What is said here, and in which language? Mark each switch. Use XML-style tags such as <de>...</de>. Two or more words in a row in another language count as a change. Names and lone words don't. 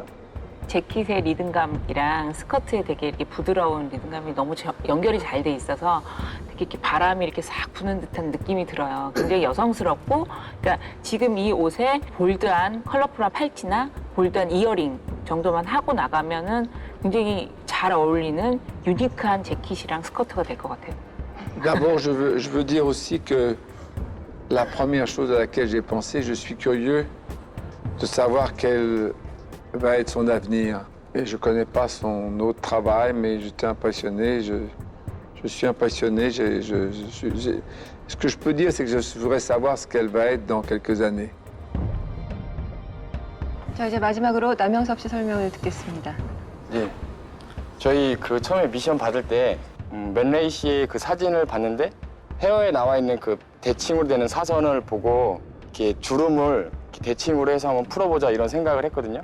<ko>재킷의 리듬감이랑 스커트의 되게 이렇게 부드러운 리듬감이 너무 연결이 잘 돼 있어서 되게 이렇게 바람이 이렇게 싹 부는 듯한 느낌이 들어요. 굉장히 여성스럽고, 그러니까 지금 이 옷에 볼드한 컬러풀한 팔찌나 볼드한 이어링 정도만 하고 나가면은 굉장히 잘 어울리는 유니크한 재킷이랑 스커트가 될 것 같아요.</ko> <fr>D'abord, je veux dire aussi que la première chose à laquelle j'ai pensé, je suis curieux de savoir quel va être son avenir. Et je ne connais pas son autre travail, mais j'étais impressionné. Je suis impressionné. Ce que je peux dire, c'est que je voudrais savoir ce qu'elle va être dans quelques années.</fr> <ko>자, 이제 마지막으로 남영섭 씨 설명을 듣겠습니다. 예. 저희 그 처음에 미션 받을 때 맨레이 씨의 그 사진을 봤는데 헤어에 나와 있는 그 대칭으로 되는 사선을 보고 이렇게 주름을 이렇게 대칭으로 해서 한번 풀어보자 이런 생각을 했거든요.</ko>